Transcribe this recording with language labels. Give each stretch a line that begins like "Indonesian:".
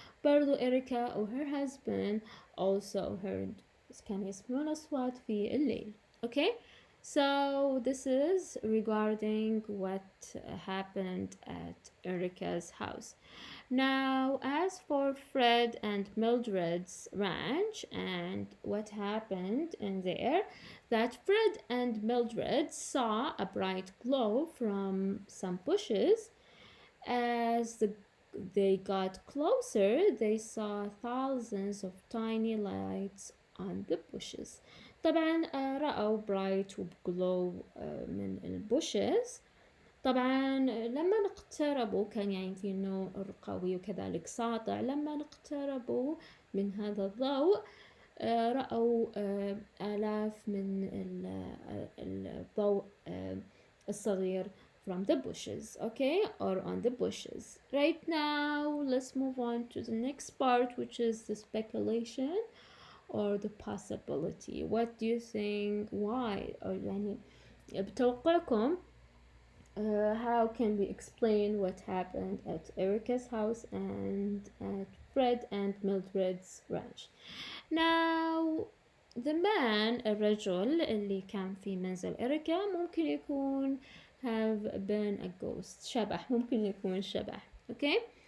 Arabic: برضو إريكا و
English: her husband also heard
Arabic: كانوا يسمعون أصوات في الليل.
English: Okay, so this is regarding what happened at Erica's house. Now, as for Fred and Mildred's ranch and what happened in there, that Fred and Mildred saw a bright glow from some bushes. As they got closer, they saw thousands of tiny lights on the bushes.
Arabic: طبعا رأوا
English: bright glow
Arabic: من البوشز. طبعا لما اقتربوا كان يعني في نور قوي وكذلك ساطع. لما اقتربوا من هذا الضوء رأوا آلاف من الضوء الصغير
English: from the bushes, okay, or on the bushes. Right now, let's move on to the next part, which is the speculation or the possibility. What do you think? Why? Or
Arabic: يعني بتوقعكم
English: how can we explain what happened at Erica's house and at Fred and Mildred's ranch? Now, the man
Arabic: الرجل اللي كان في منزل إريكا ممكن يكون
English: have been a ghost
Arabic: شبح. ممكن يكون شبح.
English: Okay,